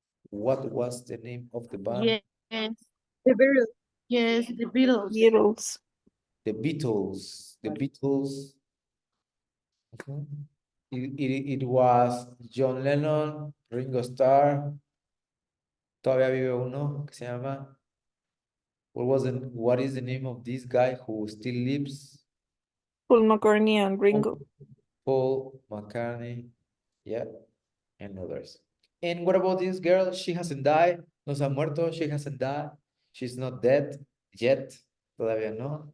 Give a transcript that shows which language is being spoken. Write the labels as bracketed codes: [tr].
[en] What was the name of the band? Yes. the Beatles. Yes, the Beatles. Beatles. The Beatles. The Beatles. Okay. It was John Lennon, Ringo Starr. [es] Todavía vive uno que se llama. [en] What is the name of this guy who still lives? Paul McCartney and Ringo. Paul McCartney, yeah, and others. And what about this girl? She hasn't died. [es] No se ha muerto. [en] She hasn't died. She's not dead yet. [es] Todavía no.